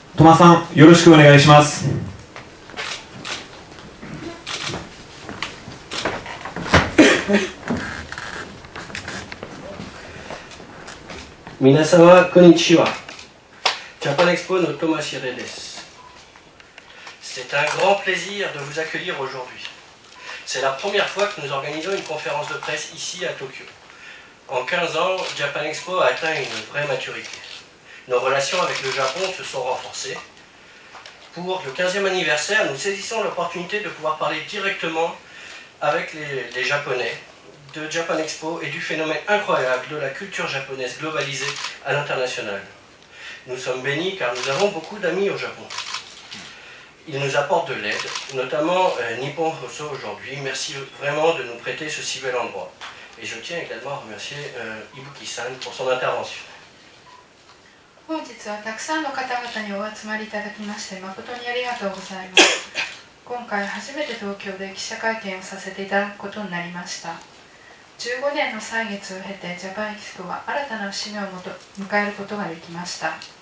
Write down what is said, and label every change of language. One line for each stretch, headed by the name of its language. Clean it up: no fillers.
Japanese: トマさん、よろしくお願いします。皆様、こんにちは。 Japan Expo no Thomas Chiréです。
French: C'est un grand plaisir de vous accueillir aujourd'hui. C'est la première fois que nous organisons une conférence de presse ici à Tokyo. En 15 ans, Japan Expo a atteint une vraie maturité. Nos relations avec le Japon se sont renforcées. pour le 15e anniversaire, nous saisissons l'opportunité de pouvoir parler directement avec les Japonais de Japan Expo et du phénomène incroyable de la culture japonaise globalisée à l'international. Nous sommes bénis car nous avons beaucoup d'amis au Japon. Ils nous apportent de l'aide, notamment Nippon Hoso aujourd'hui. Merci vraiment de nous prêter ce si bel endroit. Et je tiens également à remercier Ibuki-san pour son intervention.
Japanese: 本日はたくさんの方々にお集まりいただきまして誠にありがとうございます。今回初めて東京で記者会見をさせていただくことになりました。 15年の歳月を経てジャパンエキスポは新たな節目を迎えることができました。